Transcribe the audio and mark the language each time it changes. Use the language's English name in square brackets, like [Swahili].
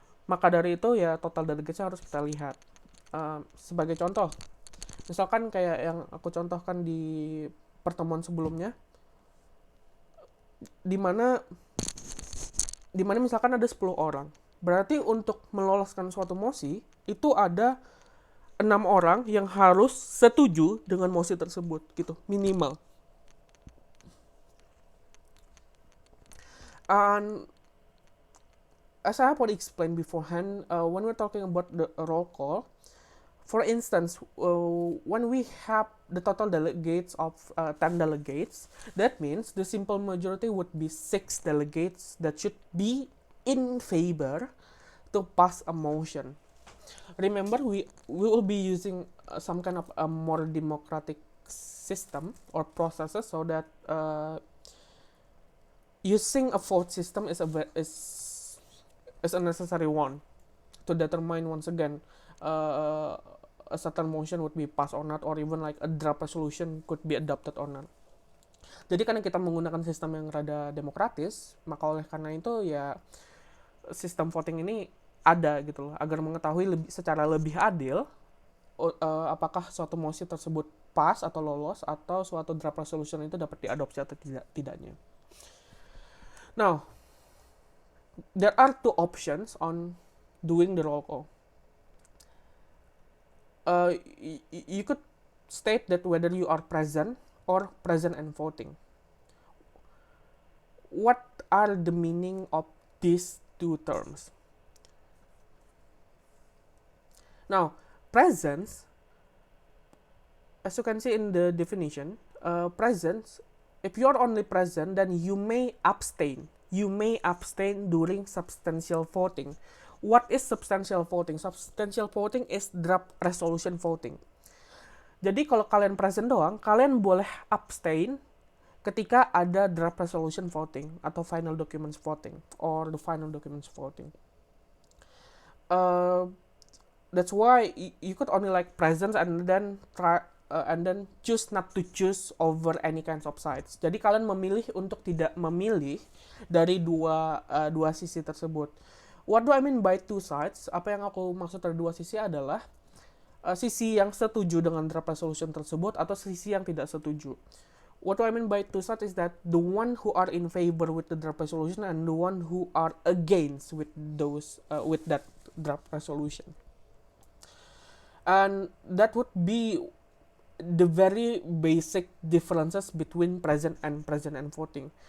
[Indonesian] Maka dari itu ya total delegates harus kita lihat. Sebagai contoh, misalkan kayak yang aku contohkan di pertemuan sebelumnya, di mana misalkan ada 10 orang. Berarti untuk meloloskan suatu mosi, itu ada 6 orang yang harus setuju dengan mosi tersebut gitu, minimal. [English] And as I have already explained beforehand, when we're talking about the roll call, for instance, when we have the total delegates of 10 delegates, that means the simple majority would be 6 delegates that should be in favor to pass a motion. Remember, we will be using some kind of a more democratic system or processes, so that using a vote system is a necessary one to determine once again a certain motion would be passed or not, or even like a draft resolution could be adopted or not. [Indonesian] Jadi karena kita menggunakan sistem yang rada demokratis, maka oleh karena itu ya sistem voting ini ada gitu loh, agar mengetahui secara lebih adil apakah suatu mosi tersebut pas atau lolos, atau suatu draft resolution itu dapat diadopsi atau tidaknya. [English] Now, there are two options on doing the roll call. You could state that whether you are present or present and voting. What are the meaning of these two terms? Now, presence, as you can see in the definition, presence, if you are only present, then you may abstain. You may abstain during substantial voting. What is substantial voting? Substantial voting is draft resolution voting. [Indonesian] Jadi kalau kalian present doang, kalian boleh abstain ketika ada draft resolution voting atau final documents voting [English] or the final documents voting. That's why you could only like present and then try and then choose not to choose over any kinds of sides. [Indonesian] Jadi kalian memilih untuk tidak memilih dari dua sisi tersebut. [English] What do I mean by two sides? [Indonesian] Apa yang aku maksud dari dua sisi adalah sisi yang setuju dengan draft resolution tersebut atau sisi yang tidak setuju. [English] What do I mean by two sides is that the one who are in favor with the draft resolution and the one who are against with that draft resolution. And that would be the very basic differences between present and voting.